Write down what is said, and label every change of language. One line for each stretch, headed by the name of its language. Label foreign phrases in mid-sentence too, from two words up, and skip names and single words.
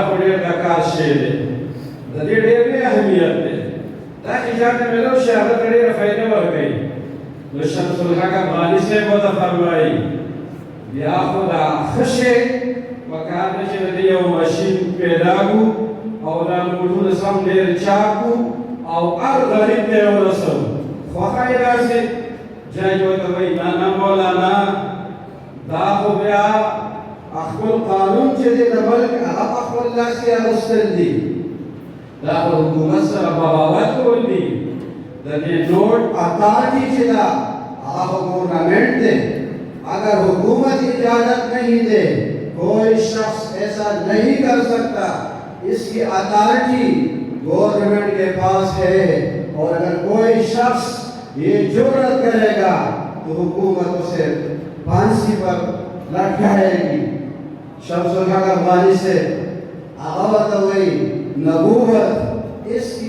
Pashto: خو ډېر د کار شی دی د دې ډېر اهمیت دی دا چې چاته ملو شي هغه ته ډېره فایده ورکوي نو شمس الحق افغاني صاحب ورته فرمایي بیا خو دا ښه شی پکار دی چې د دې یو ماشین پیدا کړو او دا نوټونه سم ډېر چاپ کړو او هر غریب ته یې ورسوو خوښه یې داسې جج ورته وایي نه مولانا دا خو بیا خپل قانون چې دی د ملک هغه په خپل لاس کې اخیستل دي دا خو حکومت سره بغاوت کول دي د دې
English: note authority
Pashto: چې دا هغه گورنمنٹ دی
Urdu: اگر حکومت اجازت نہیں دے کوئی شخص ایسا نہیں کر سکتا اس کی اتھارٹی گورنمنٹ کے پاس ہے اور اگر کوئی شخص یہ جرأت کرے گا تو حکومت اسے پھانسی پر لٹکائے گی شمس الحق افغانی سے آغاوت ہوئی نبوت اس کی